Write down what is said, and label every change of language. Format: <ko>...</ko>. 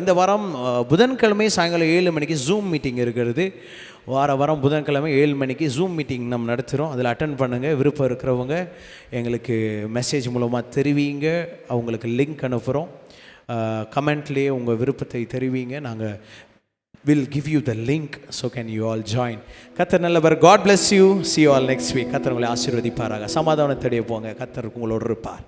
<ta>இந்த வாரம் புதன்கிழமை சாயங்காலம் 7 மணிக்கு ஜூம் மீட்டிங் இருக்கிறது. வாரம் புதன்கிழமை 7 மணிக்கு ஜூம் மீட்டிங் நம்ம நடத்துகிறோம். அதில் அட்டன் பண்ணுங்கள். விருப்பம் இருக்கிறவங்க எங்களுக்கு மெசேஜ் மூலமாக தெரிவிங்க. அவங்களுக்கு லிங்க் அனுப்புகிறோம். கமெண்ட்லேயே உங்கள் விருப்பத்தை தெரிவிங்க. நாங்கள்</ta> <en>will give you the link, so can you all join.</en> <ta>கர்த்தர் நல்லவர்.</ta> <en>God bless you. See you all next week.</en> <ta>கர்த்தர் உங்களை ஆசீர்வதிப்பாராக. சமாதானத்தோடு போங்க. கர்த்தர் உங்களோடு இருப்பார்.</ta>